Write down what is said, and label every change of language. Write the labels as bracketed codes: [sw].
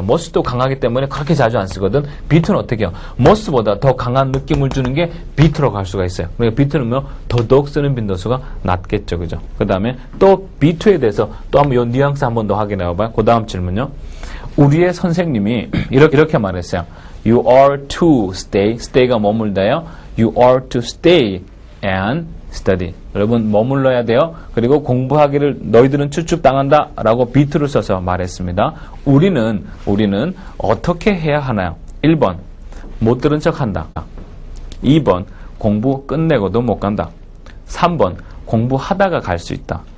[ko] must도 강하기 때문에 그렇게 자주 안 쓰거든. B2는 어떻게 해요? must보다 더 강한 느낌을 주는 게 B2라고 할 수가 있어요. 그러니까 B2는 뭐 더더욱 쓰는 빈도수가 낮겠죠. 그죠? 그 다음에 또 B2에 대해서 또 한번 요 뉘앙스 한 번 더 확인해 봐봐요. 그 다음 질문요. 우리의 선생님이 이렇게 말했어요. [en] You are to stay. stay가 머물다요. You are to stay and study. [ko] 여러분 머물러야 돼요. 그리고 공부하기를 너희들은 추측당한다 라고 B2를 써서 말했습니다. 우리는 어떻게 해야 하나요? 1번 못 들은 척한다. 2번 공부 끝내고도 못 간다. 3번 공부하다가 갈 수 있다.